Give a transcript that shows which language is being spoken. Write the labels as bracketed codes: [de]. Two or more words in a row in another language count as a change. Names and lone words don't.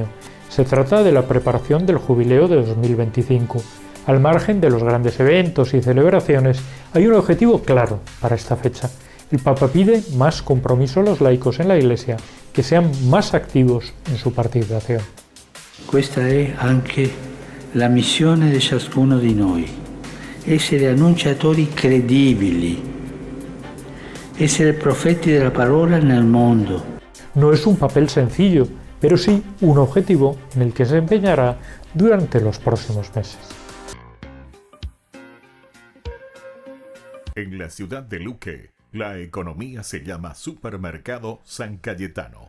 [es] Se trata de la preparación del jubileo de 2025. Al margen de los grandes eventos y celebraciones, hay un objetivo claro para esta fecha. El Papa pide más compromiso a los laicos en la Iglesia, que sean más activos en su participación. [it] Questa è anche la missione di ciascuno di noi, essere annunciatori credibili, essere profeti della parola nel mondo. [es] No es un papel sencillo, pero sí un objetivo en el que se empeñará durante los próximos meses. En la ciudad de Luque, la economía se llama Supermercado San Cayetano.